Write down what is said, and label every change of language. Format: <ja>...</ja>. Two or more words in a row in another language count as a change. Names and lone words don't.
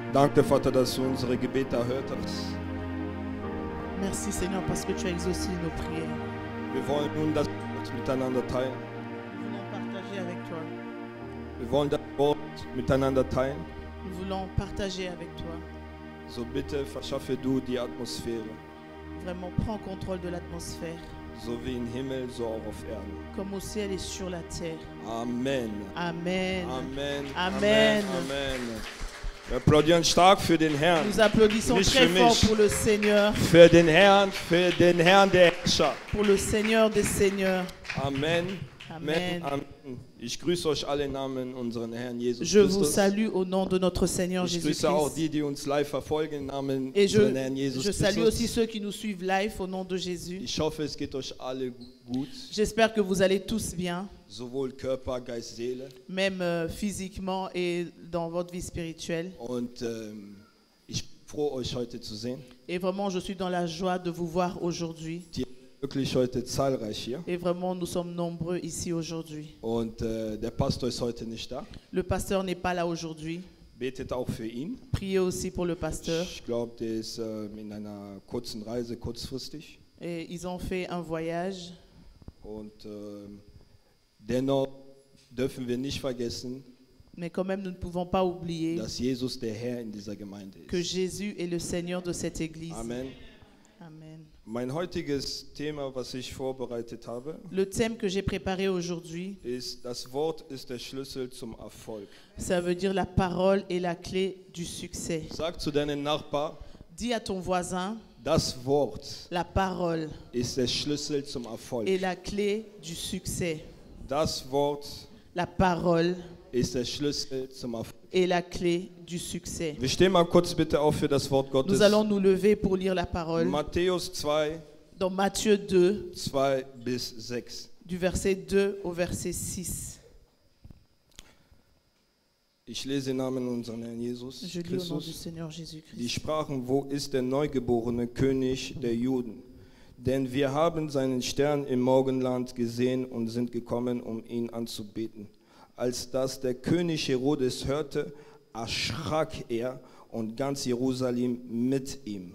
<de>Danke, Vater, dass du unsere Gebete erhört hast.</de> <fr>Merci Seigneur parce que tu as exaucé nos prières.</fr> <de>Wir wollen nun das Wort miteinander teilen.</de> <fr>Nous voulons partager avec toi.</fr> <de>Wir wollen das Wort miteinander teilen.</de> <fr>Nous voulons partager avec toi.</fr> <de>So bitte verschaffe du die Atmosphäre,</de> <fr>Vraiment, prends contrôle de l'atmosphère.</fr> <de>so wie im Himmel, so auch auf Erden.</de> <fr>Comme au ciel et sur la terre. Amen. Amen. Amen. Amen. Amen.</fr> <de>Wir applaudieren stark für den Herrn.</de> <fr>Nous applaudissons</fr> <de>Nicht</de> <fr>très</fr> <de>für</de> <fr>fort</fr> <de>mich.</de> <fr>pour le Seigneur.</fr> <de>Für den Herrn der Herrscher.</de> <fr>Pour le Seigneur des Seigneurs. Amen. Amen. Amen.</fr> <de>Ich grüße euch alle im Namen unseren Herrn Jesus</de> <fr>Je vous</fr> <de>Christus.</de> <fr>salue au nom de notre Seigneur</fr> <de>Ich grüße auch</de> <fr>Jésus-Christ.</fr> <de>die uns live verfolgen im Namen</de> <fr>Et</fr> <de>unseren Herrn Jesus</de> <fr>je salue aussi</fr> <de>Christus.</de> <fr>ceux qui nous suivent live au nom de Jésus.</fr> <de>Ich hoffe, es geht euch alle gut,</de> <fr>J'espère que vous allez tous bien,</fr> <de>sowohl Körper, Geist, Seele.</de> <fr>même physiquement et dans votre vie spirituelle.</fr> <de>Und ich bin froh, euch heute zu sehen.</de> <fr>Et vraiment, je suis dans la joie de vous voir aujourd'hui.</fr> <de>Die wirklich heute zahlreich hier.</de> <fr>Et vraiment, nous sommes nombreux ici aujourd'hui.</fr> <de>Und der Pastor ist heute nicht da.</de> <fr>Le pasteur n'est pas là aujourd'hui.</fr> <de>Betet auch für ihn.</de> <fr>Priez aussi pour le pasteur.</fr> <de>Ich glaube, der ist in einer kurzen Reise, kurzfristig.</de> <fr>Et ils ont fait un voyage.</fr> <de>Und dennoch dürfen wir nicht vergessen,</de> <fr>Mais quand même, nous ne pouvons pas oublier</fr> <de>dass Jesus der Herr in dieser Gemeinde</de> <fr>que</fr> <de>ist.</de> <fr>Jésus est le Seigneur de cette église. Amen. Amen.</fr> <de>Mein heutiges Thema, was ich vorbereitet habe,</de> <fr>Le thème que j'ai préparé aujourd'hui,</fr> <de>ist, das Wort ist der Schlüssel zum Erfolg.</de> <fr>ça veut dire la parole est la clé du succès.</fr> <de>Sag zu deinem Nachbar,</de> <fr>Dis à ton voisin,</fr> <de>das Wort</de> <fr>la parole</fr> <de>ist der Schlüssel zum Erfolg.</de> <fr>est la clé du succès.</fr> <de>Das Wort</de> <fr>La parole</fr> <de>ist der Schlüssel zum Erfolg.</de> <fr>est la clé du succès.</fr> <de>Wir stehen mal kurz bitte auf für das Wort Gottes.</de> <fr>Nous allons nous lever pour lire la parole</fr> <de>Matthäus 2,</de> <fr>dans Matthieu 2,</fr> <de>2 bis 6.</de> <fr>du verset 2 au verset 6.</fr> <de>Ich lese im Namen unseren Herrn Jesus</de> <fr>Je lis au nom du</fr> <de>Christus.</de> <fr>Seigneur</fr> <de>Die</de> <fr>Jésus-Christ.</fr> <de>sprachen, wo ist der neugeborene König der Juden? Denn wir haben seinen Stern im Morgenland gesehen und sind gekommen, um ihn anzubeten. Als das der König Herodes hörte, erschrak er und ganz Jerusalem mit ihm.</de>